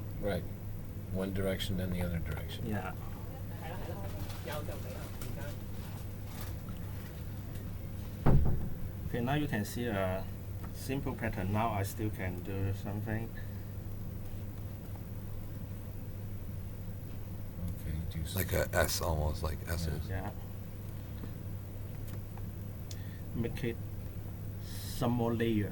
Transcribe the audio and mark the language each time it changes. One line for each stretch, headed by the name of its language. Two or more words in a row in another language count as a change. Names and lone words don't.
English: Right. One direction, then the other direction. Yeah.
Cantonese: 有就俾啦，而家。
English: Okay, now you can see a simple pattern. Now I still can do something. Okay. Do Like a S, almost like S's. Yeah. Make it some more layer,